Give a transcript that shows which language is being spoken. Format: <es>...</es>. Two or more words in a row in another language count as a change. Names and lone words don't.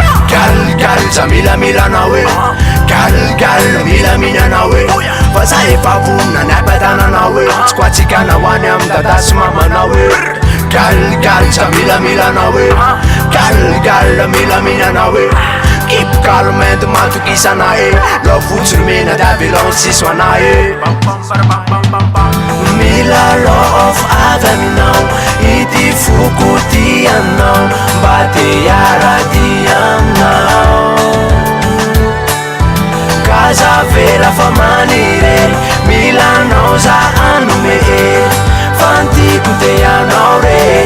<mg>Gal, gal, za mila, mila na hoe. Gal, gal, mila, mila na hoe. Fa za efa vonona ny ampatanana hoe. Tsy koatsika na ho any amin'ny dada sy mama na hoe. Gal, gal, za mila, mila na hoe. Gal, gal, mila, mila na hoe.</mg> <en>Keep calm and</en> <mg>matokisana e. Love fotsy no mena, da violence sisy ho anahy e. Mila love avy aminao, ity foko ty anao, mba te hiarady aminao. Ka za vela fa maniry, mila anao za hanome, fa ny tiako te anao re.</mg>